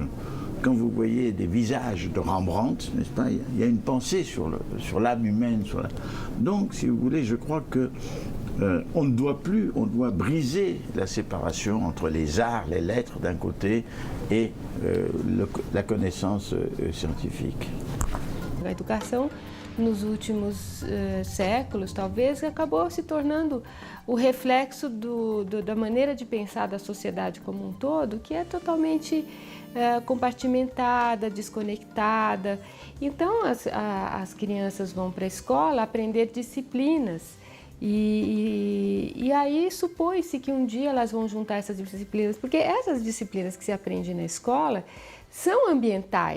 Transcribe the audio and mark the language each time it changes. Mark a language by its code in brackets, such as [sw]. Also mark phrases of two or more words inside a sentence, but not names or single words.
[fr] Quand vous voyez des visages de Rembrandt, n'est-ce pas, il y a une pensée sur l'âme humaine. Donc, si vous voulez, je crois que on doit briser la séparation entre les arts, les lettres d'un côté et la connaissance scientifique. [pt] A educação, nos últimos séculos, talvez, acabou se tornando o reflexo da maneira de pensar da sociedade como um todo, que é totalmente compartimentada, desconectada. Então, as crianças vão para a escola aprender disciplinas e aí supõe-se que um dia elas vão juntar essas disciplinas, porque essas disciplinas que se aprende na escola são ambientais.